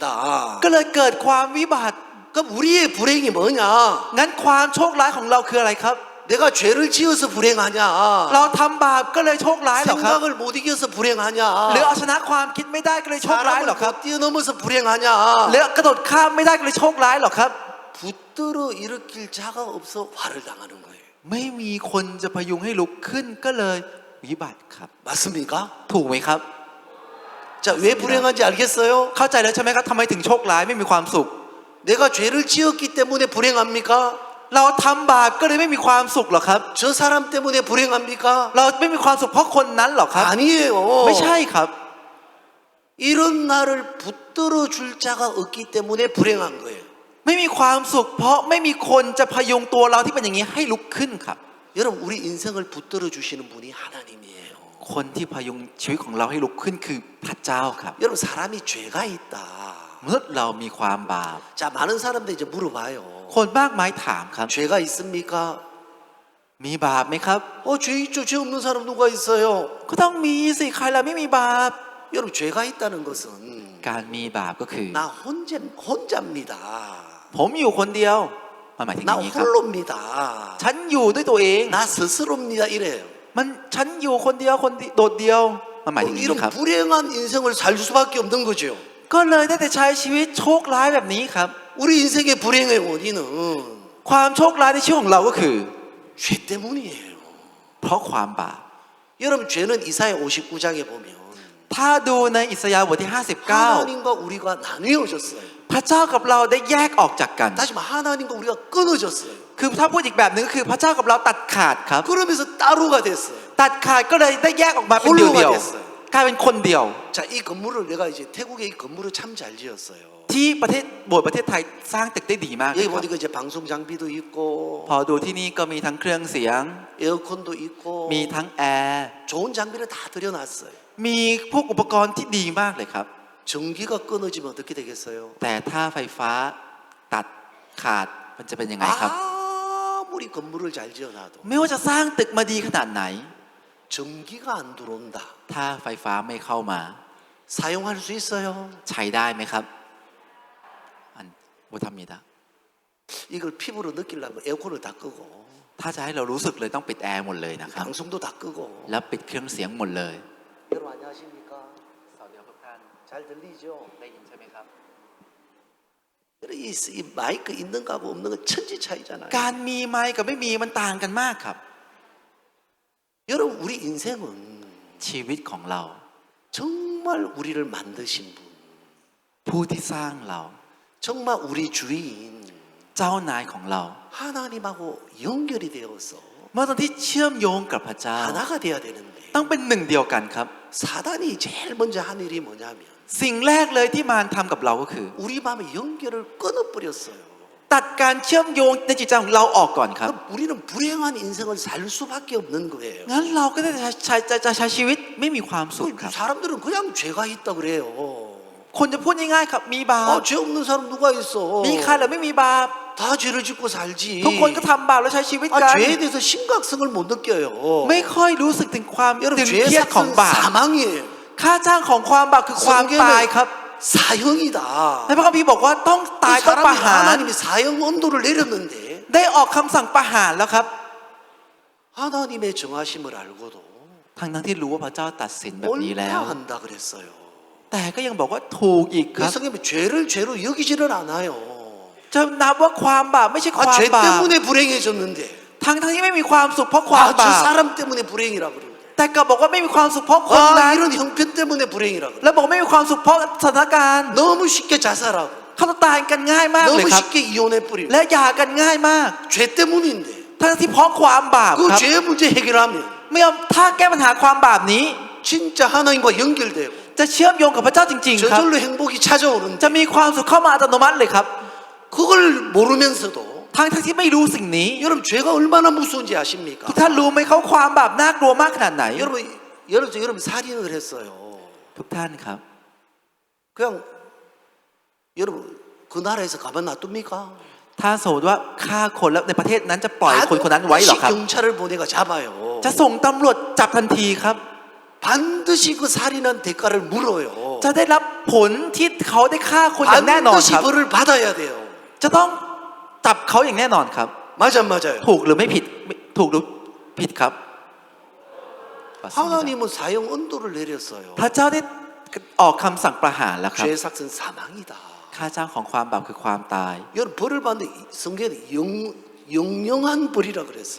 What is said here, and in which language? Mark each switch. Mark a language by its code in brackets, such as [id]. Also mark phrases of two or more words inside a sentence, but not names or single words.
[th] ก็เลยเกิดความวิบัติ [ko] 그럼 우리의 불행이 뭐냐? [th] งั้นความโชคร้ายของเราคืออะไรครับ [ko] 내가 죄를 지어서 불행하냐? [th] เราทำบาปก็เลยโชคร้ายเหรอครับ [ko] 생각을 못 이겨서 불행하냐? [th] หรือเอาชนะความคิดไม่ได้ก็เลยโชคร้ายเหรอ [ko] 사람을 [th] ครับ [ko] 못 뛰어넘어서 불행하냐? [th] หรือกระโดดข้ามไม่ได้ก็เลยโชคร้ายเหรอครับ [ko] 붙들어 일으킬 자가 없어 화를 당하는 거예요. [th] ไม่มีคนจะพยุงให้ลุกขึ้นก็เลยวิบัติครับ [ko] 맞습니까? [th] ถูกไหมครับ [ko] 자, 왜 불행한지 알겠어요? [th] เข้าใจแล้วใช่ไหมครับทำไมถึงโชคร้ายไม่มีความสุข [ko] 내가 죄를 지었기 때문에 불행합니까? [th] เราทำบาปก็เลยไม่มีความสุขหรอครับ [ko] 저 사람 때문에 불행합니까? [th] เราไม่มีความสุขเพราะคนนั้นหรอครับ [ko] 아니에요. [th] ไม่ใช่ครับ [ko] 이런 나를 붙들어 줄 자가 없기 때문에 불행한 거예요. [th] ไม่มีความสุขเพราะไม่มีคนจะพยุงตัวเราที่เป็นอย่างนี้ให้ลุกขึ้นครับ [ko] 여러분, 우리 인생을 붙들어 주시는 분이 하나님이에요. [th] คนที่พยุงชีวิตของเราให้ลุกขึ้นคือพระเจ้าครับ [ko] 여러분, 사람이 죄가 있다. [th] มนุษย์เรามีความบาป [ko] 자, 많은 사람들 이제 물어봐요. [th] คนมากมายถามครับ [ko] 죄가 있습니까? [th] มีบาปไหมครับ [ko] 죄 있죠. 죄 없는 사람 누가 있어요? [th] ก็ต้องมีสิใครเราไม่มีบาป [ko] 여러분, 죄가 있다는 것은 [th] การมีบาปก็คือ [ko] 나 혼자입니다. [th] ผมอยู่คนเดียวมันหมายถึงอ [ko] 나 [th] ย่างนี้ครับ [ko] 홀로입니다. [th] ฉันอยู่ด้วยตัวเอง [ko] 나 스스로입니다. 이래요. [th] มันฉันอยู่คนเดียวโดดเดียวมันหมายถึงอย่าง [ko] 이런 [th] นี้ครับ [ko] 불행한 인생을 살 수밖에 없는 거죠. [th] ก็เลยได้แต่ใช้ชีวิตโชคร้ายแบบนี้ครับ [ko] 우리 인생의 불행의 원인은 [th] ความโชคร้ายในชีวิตของเราก็คือ [ko] 죄 때문이에요. [th] เพราะความบาป [ko] 여러분, 죄는 이사야 59장에 보면 [th] ถ้าดูในอิสยาห์บทที่ [ko] 하나님과 우리가 나뉘어졌어요. [th] 59พระเจ้ากับเราได้แยกออกจากกัน [ko] 다시 말하면 하나님과 우리가 끊어졌어요. [th] คือถ้าพูดอีกแบบหนึ่งก็คือพระเจ้ากับเราตัดขาดครับ [ko] 그러면서 따로가 됐어요. [th] ตัดขาดก็เลยได้แยกออกมาเป็นเดียวๆกลายเป็นคนเดียว [ko] 자, 이 건물을 내가 이제 태국에 이 건물을 참 잘 지었어요. [th] ที่ประเทศโบสถ์ประเทศไทยสร้างตึกได้ดีมากเลย [ko] 여기 [th] ครับ [ko] 보니까 이제 방송 장비도 있고 [th] พอดูที่นี่ก็มีทั้งเครื่องเสียง [ko] 에어컨도 있고 [th] มีทั้งแอร์ [ko] 좋은 장비를 다 들여놨어요. [th] มีพวกอุปกรณ์ที่ดีมากเลยครับ [ko] 전기가 끊어지면 어떻게 되겠어요? [th] แต่ถ้าไฟฟ้าตัดขาดมันจะเป็นยังไงครับ [ko] 아무리 건물을 잘 지어놔도 [th] ไม่ว่าจะสร้างตึกมาดีขนาดไหน [ko] 전기가 안 들어온다. [th] ถ้าไฟฟ้าไม่เข้ามา [ko] 사용할 수 있어요? [th] ใช้ได้ไหมครับอัน 못합니다 [ko] 이걸 피부로 느끼려면 에어컨을 다 끄고 [th] ถ้าจะให้เรารู้สึกเลยต้องปิดแอร์หมดเลยนะครับ [ko] 방송도 다 끄고 [th] แล้วปิดเครื่องเสียงหมดเลย [ko] 여러분 안녕하십니까? [th] สวัสดีทุกท่าน [ko] 잘 들리죠? [th] ได้ยินใช่ไหมครับ [ko] 이 마이크 있는 거하고 없는 건 천지 차이잖아요. [th] การมีไมค์กับไม่มีมันต่างกันมากครับ [ko] 여러분, 우리 인생은 [th] ชีวิตของเรา [ko] 정말 우리를 만드신 분, [th] ผู้ที่สร้างเรา [ko] 정말 우리 주인 [th] เจ้านายของเรา [ko] 하나님하고 연결이 되어서 [th] เมื่อตอนที่เชื่อมโยงกับพระเจ้า [ko] 하나가 돼야 되는데 [th] ต้องเป็นหนึ่งเดียวกันครับ [ko] 사단이 제일 먼저 한 일이 뭐냐면 [th] สิ่งแรกเลยที่มารทำกับเราก็คือ [ko] 우리 마음의 연결을 끊어버렸어요. [th] ตัดการเชื่อมโยงในจิตใจของเราออกก่อนครับ [ko] 그럼 우리는 불행한 인생을 살 수밖에 없는 거예요. [th] งั้นเราก็ได้จะใช้ชีวิตไม่มีความสุขครับ [ko] 사람들은 그냥 죄가 있다 그래요. [th] คนจะพูดง่ายๆครับมีบาป [ko] 죄 없는 사람 누가 있어? [th] มีใครหรือไม่มีบาป [ko] 다 죄를 짓고 살지. [th] ทุกคนก็ทำบาปแล้วใช้ชีวิตกัน [ko] 죄에 대해서 심각성을 못 느껴요. [th] ไม่ค่อยรู้สึกถึงความ [ko] 여러분, [th] ตึง [ko] 죄의 [th] เครียดของ [ko] 삭은 [th] บาป [ko] 사망이에요. [th] ค่าจ้างของความบาปคือความตายครับ [ko] 사형이다. [th] ในพระคัมภีร์บอกว่าต้องตายต้องประ [ko] 사람이 [th] หาร [ko] 하나님이 사형 언도를 내렸는데 [th] ได้ออกคำสั่งประหารแล้วครับ [ko] 하나님의 정하심을 알고도 [th] ทั้งที่รู้ว่าพระเจ้าตัดสินแบบนี้แล้ว [ko] 옳다 한다 그랬어요. [th] แต่ก็ยังบอกว่าถูกอีกครับ [ko] 성경에 죄를 죄로 여기지를 않아요. [th] จะนับว่าความบาปไม่ใช่ความ [ko] 죄 [th] บาป [ko] 때문에 불행해졌는데 [th] ทั้งที่ไม่มีความสุขเพราะความบา [ko] 저 [th] ป [ko] 사람 때문에 불행이라 그러는데 [th] แต่กลับบอกว่าไม่มีความสุขเพราะคนนั้น [ko] 이런 형편 때문에 불행이라고. [th] แล้วบอกไม่มีความสุขเพราะสถานการณ์ [ko] 너무 쉽게 자살하고 [th] เขาตายกันง่ายมากเลย [ko] 너무 [th] ครับ [ko] 쉽게 이혼해 버리고 [th] และหย่ากันง่ายมาก [ko] 죄 때문인데 [th] ทั้งที่เพราะความบาป [ko] 그 [th] ครับ [ko] 죄의 문제 해결하면 [th] ถ้าแก้ปัญหาความบาปนี้ [ko] 진짜 하나님과 연결되고 [th] จะเชื่อมโยงกับพระเจ้าจริงๆครับ [ko] 저절로 행복이 찾아오는데 [th] จะมีความสุขเข้ามาอัตโนมัติเลยครับ [ko] 그걸 모르면서도 [th] ทั้งที่ไม่รู้สิ่งนี้ [ko] 여러분 죄가 얼마나 무서운지 아십니까? [th] ทุกท่านรู้ไหมเขาความบาปน่ากลัวมากขนาดไหน [ko] 여러분 살인을 했어요. [th] ทุกท่านครับ [ko] 그냥 여러분 그 나라에서 가만 놔둡니까? [th] ถ้าสมมติว่าฆ่าคนแล้วในประเทศนั้นจะปล่อยคนคนนั้นไว้เหรอ [ko] 반드시 [th] ครับ [ko] 경찰을 보내가 잡아요. [th] จะส่งตำรวจจับทันทีครับ [ko] 반드시 그 살인한 대가를 물어요. [th] จะได้รับผลที่เขาได้ฆ่าคนอย่างแน่นอน [ko] 반드시 [th] ครับ [ko] 벌을 받아야 돼요. [th] จะต้องจับเขาอย่างแน่นอนครับ [ko] 맞아 맞아요. [th] ถูกหรือไม่ผิดถูกหรือผิดครับ [ko] 하나님은 사형 언도를 내렸어요. [th] พระเจ้าได้ออกคำสั่งประหารแล้วครับ [ko] 죄 삭은 사망이다. [th] ค่าจ้างของความบาปคือความตาย [ko] 여러분 벌을 받는데 성경에 영영한 벌이라 그랬어요.